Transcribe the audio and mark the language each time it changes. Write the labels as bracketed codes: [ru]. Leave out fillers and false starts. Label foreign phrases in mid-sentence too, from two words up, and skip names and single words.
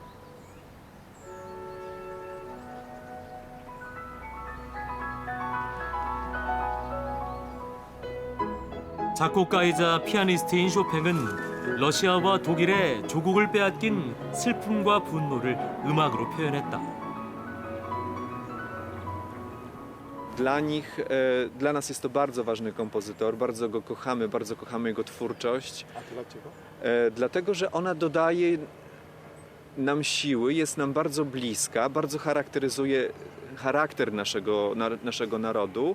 [ko] 작곡가이자 피아니스트인 쇼팽은 러시아와 독일의 조국을 빼앗긴 슬픔과 분노를 음악으로 표현했다. [pl] Dla nas jest to bardzo ważny kompozytor, bardzo go kochamy, bardzo kochamy jego twórczość. A to dlaczego? Dlatego, że ona dodaje nam siły, jest nam bardzo bliska, bardzo charakteryzuje charakter naszego narodu,